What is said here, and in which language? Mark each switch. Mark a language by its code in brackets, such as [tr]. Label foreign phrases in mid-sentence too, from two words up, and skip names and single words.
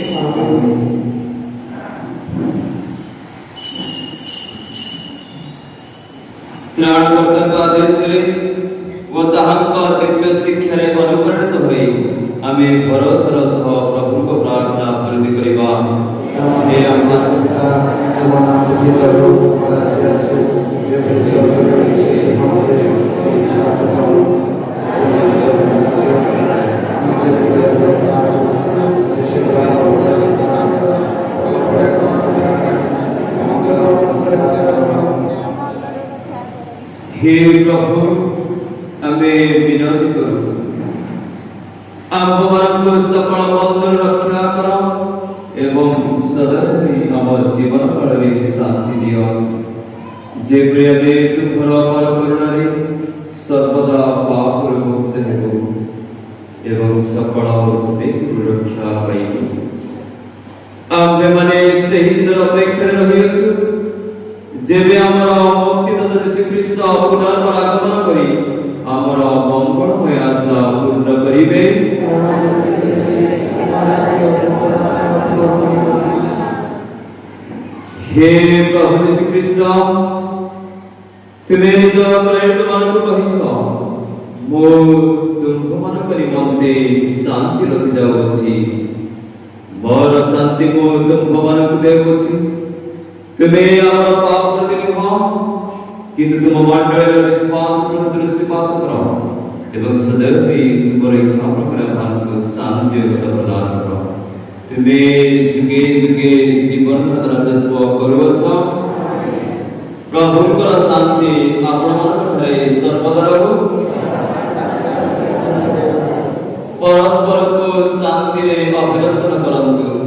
[or] ତ୍ରାଣକର୍ତ୍ତାଙ୍କ ଆଦେଶରେ ଓ ତାହାଙ୍କ ଦିବ୍ୟ ଶିକ୍ଷାରେ ଅନୁପ୍ରାଣିତ ହୋଇ ଆମେ ଭରସାର ସହ ପ୍ରଭୁଙ୍କ ପ୍ରାର୍ଥନା ବୃଦ୍ଧି କରିବା। ହେ ପିତା, ତୁମ ନାମ ପୂଜିତ ହୋ, ରାଜ୍ୟ ଆସୋ, ଜେପରି ସ୍ୱର୍ଗରେ ସେହି ଭୂମିରେ ଇଚ୍ଛା କରୋ, ହେ ପ୍ରଭୁ, ଆମେ ବିନତୀ କରୂ आम्भମାନଙ୍କୁ ସକଳ ବନ୍ଧନ ରକ୍ଷା କର ଏବଂ ସଦାବେଳେ ଆମ ଜୀବନ କାଳରେ ଶାନ୍ତି ଦିଅ, ଯେପରି ଆମେ ତୁମର ଅପାର କରୁଣାରେ ସର୍ବଦା ପାପରୁ ମୁକ୍ତ ହେବୁ ଏବଂ ସକଳ ବିଘ୍ନରୁ ରକ୍ଷା ପାଇବୁ। ଆମ୍ଭେମାନେ ସେହି ଦିନର ଅପେକ୍ଷାରେ ରହିଅଛୁ ଯେବେ ଆମର ମୁକ୍ତିଦାତା ଯୀଶୁଖ୍ରୀଷ୍ଟ ପୁନର୍ବାର ଆଗମନ କରି ଆମର ମଙ୍ଗଳମୟ ଆଶା ପୂର୍ଣ୍ଣ କରିବେ। ହେ ପ୍ରଭୁ ଯୀଶୁଖ୍ରୀଷ୍ଟ, ତୁମେ ନିଜ प्रेरितମାନଙ୍କୁ କହିଛ, ମୁଁ ତୁମ୍ଭମାନଙ୍କ ନିମନ୍ତେ ଶାନ୍ତି ରଖି ଯାଉଅଛି, ମୋର ଶାନ୍ତି ମୁଁ ତୁମ୍ଭମାନଙ୍କୁ ଦେଉଅଛି। ତୁମେ ଆମର ପାପ ପ୍ରତି ନୁହଁ କିନ୍ତୁ ତୁମ ମଣ୍ଡଳୀର ବିଶ୍ୱାସ ପ୍ରତି ଦୃଷ୍ଟିପାତ କର ଏବଂ ସदैव ତୁମର ଇଚ୍ଛା ପ୍ରକାରେ ଆମମାନଙ୍କୁ ଶାନ୍ତି ପ୍ରଦାନ କର। ତୁମେ ଯୁଗେ ଯୁଗେ ଜୀବନର ରାଜତ୍ୱ କରୁଅଛ। ପ୍ରଭୁଙ୍କର ଶାନ୍ତି ଆପଣମାନଙ୍କଠାରେ ସର୍ବଦା ରହୁ। ପରସ୍ପରକୁ ଶାନ୍ତିରେ ଅଭିନନ୍ଦନ କରନ୍ତୁ।